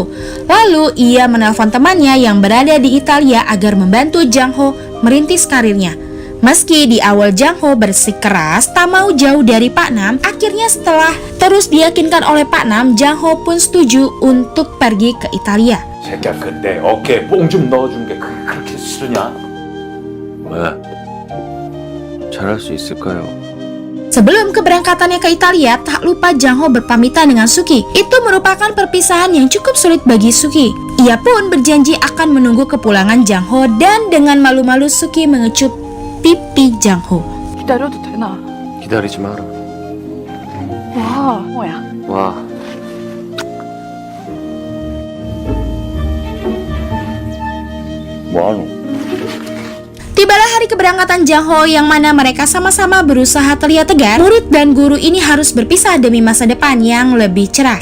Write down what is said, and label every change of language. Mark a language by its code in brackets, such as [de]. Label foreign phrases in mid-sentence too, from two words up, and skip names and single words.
[id] Lalu, ia menelpon temannya yang berada di Italia agar membantu Jang Ho merintis karirnya. Meski di awal Jang Ho bersikeras tak mau jauh dari Pak Nam, akhirnya setelah terus diyakinkan oleh Pak Nam, Jang Ho pun setuju untuk pergi ke Italia. [ko] 새끼야, 근데 어깨에 뽕 좀 넣어준 게 그렇게 싫으냐? 왜? 잘할 수 있을까요? [id] Sebelum keberangkatannya ke Italia, tak lupa Jang Ho berpamitan dengan Suki. Itu merupakan perpisahan yang cukup sulit bagi Suki. Ia pun berjanji akan menunggu kepulangan Jang Ho dan dengan malu-malu Suki mengecup pipi Jang Ho. [ko] 기다려도 되나? 기다리지 마라. 와, 뭐야? 와, 뭐하노? [id] Tibalah hari keberangkatan Jang Ho yang mana mereka sama-sama berusaha terlihat tegar. Murid dan guru ini harus berpisah demi masa depan yang lebih cerah.